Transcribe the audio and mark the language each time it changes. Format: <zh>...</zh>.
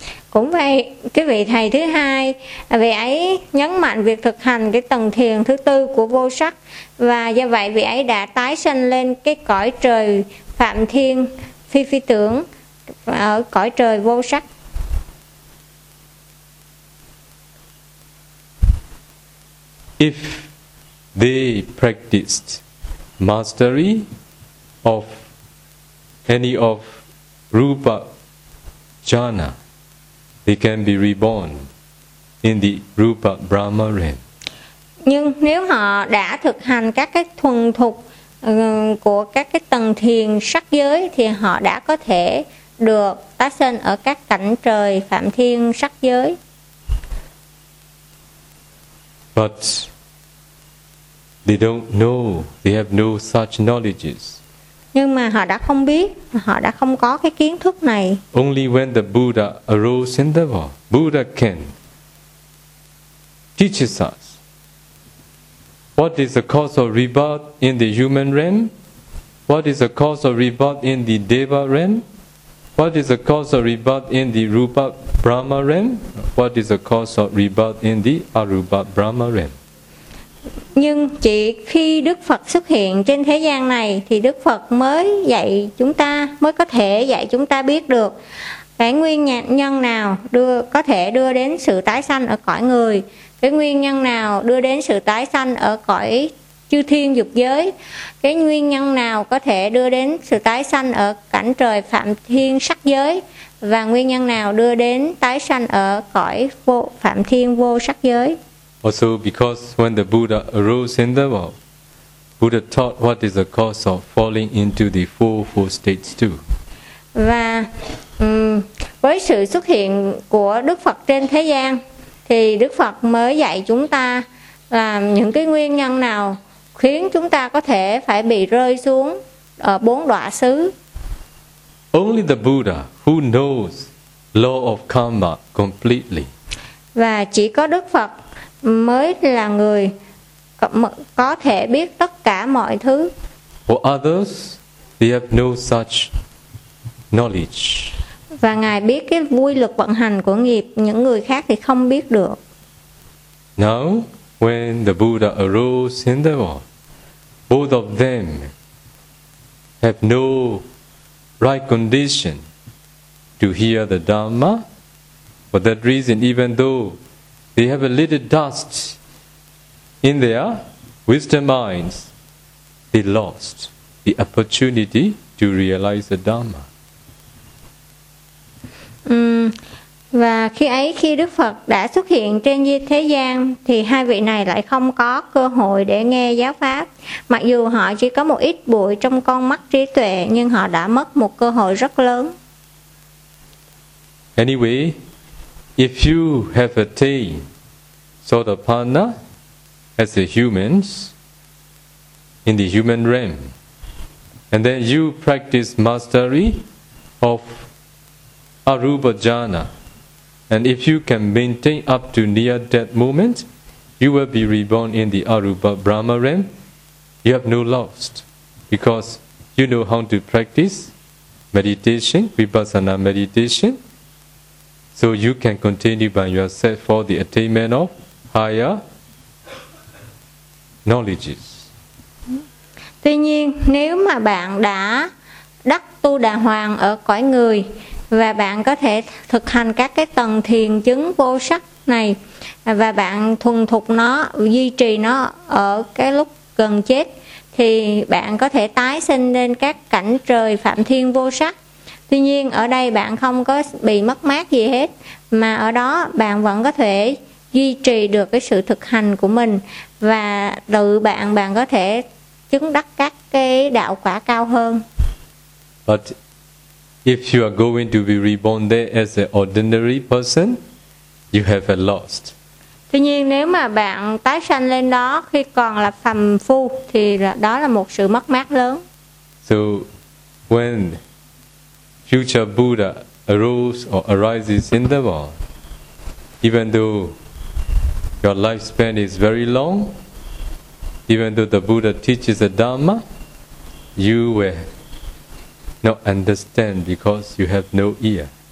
<vi>Cũng vậy, cái vị thầy thứ hai, vị ấy nhấn mạnh việc thực hành cái tầng thiền thứ tư của vô sắc, và do vậy vị ấy đã tái sinh lên cái cõi trời phạm thiên phi phi tưởng ở cõi trời vô sắc.</vi> <en>If they practiced mastery of any of rupa jhana, they can be reborn in the rupa Brahma realm.</en> <vi>Nhưng nếu họ đã thực hành các cái thuần thục của các cái tầng thiền sắc giới thì họ đã có thể được tái sinh ở các cảnh trời phạm thiên sắc giới.</vi> <en>But they don't know, they have no such knowledges.</en> <vi>Nhưng mà họ đã không biết, họ đã không có cái kiến thức này.</vi> <en>Only when the Buddha arose in the world, Buddha can teach us what is the cause of rebirth in the human realm, what is the cause of rebirth in the Deva realm, what is the cause of rebirth in the Rupa Brahma realm, what is the cause of rebirth in the Arupa Brahma realm.</en> <vi>Nhưng chỉ khi Đức Phật xuất hiện trên thế gian này thì Đức Phật mới dạy chúng ta, mới có thể dạy chúng ta biết được cái nguyên nhân nào có thể đưa đến sự tái sanh ở cõi người, cái nguyên nhân nào đưa đến sự tái sanh ở cõi chư thiên dục giới, cái nguyên nhân nào có thể đưa đến sự tái sanh ở cảnh trời phạm thiên sắc giới, và nguyên nhân nào đưa đến tái sanh ở cõi vô phạm thiên vô sắc giới.</vi> <en>Also, because when the Buddha arose in the world, Buddha taught what is the cause of falling into the four states too.</en> <vi>Và với sự xuất hiện của Đức Phật trên thế gian, thì Đức Phật mới dạy chúng ta là những cái nguyên nhân nào khiến chúng ta có thể phải bị rơi xuống ở bốn đọa xứ.</vi> <en>Only the Buddha who knows law of karma completely.</en> <vi>Và chỉ có Đức Phật mới là người có thể biết tất cả mọi thứ.</vi> <en>For others, they have no such knowledge.</en> <vi>Và Ngài biết cái quy luật vận hành của nghiệp, những người khác thì không biết được.</vi> <en>Now, when the Buddha arose in the world, both of them have no right condition to hear the Dhamma. For that reason, even though they have a little dust in their wisdom minds, they lost the opportunity to realize the Dhamma.</en> <vi>Và khi ấy, khi Đức Phật đã xuất hiện trên thế gian, thì hai vị này lại không có cơ hội để nghe giáo pháp. Mặc dù họ chỉ có một ít bụi trong con mắt trí tuệ, nhưng họ đã mất một cơ hội rất lớn.</vi> <en>Anyway, if you have attained Sotapanna as a human in the human realm, and then you practice mastery of Arupa Jhana, and if you can maintain up to near death moment, you will be reborn in the Arupa Brahma realm. You have no loss because you know how to practice meditation, Vipassana meditation. So you can continue by yourself for the attainment of higher knowledges.</en> <vi>Tuy nhiên, nếu mà bạn đã đắc Tu Đà Hoàng ở cõi người và bạn có thể thực hành các cái tầng thiền chứng vô sắc này và bạn thuần thục nó, duy trì nó ở cái lúc gần chết, thì bạn có thể tái sinh lên các cảnh trời phạm thiên vô sắc. Tuy nhiên, ở đây bạn không có bị mất mát gì hết, mà ở đó bạn vẫn có thể duy trì được cái sự thực hành của mình, và tự bạn có thể chứng đắc các cái đạo quả cao hơn.</vi> <en>But if you are going to be reborn there as an ordinary person, you have a lost.</en> <vi>Tuy nhiên, nếu mà bạn tái sanh lên đó khi còn là phàm phu thì đó là một sự mất mát lớn.</vi> <en>So when future Buddha arose or arises in the world, even though your lifespan is very long, even though the Buddha teaches the Dharma, you will not understand because you have no ear.</en>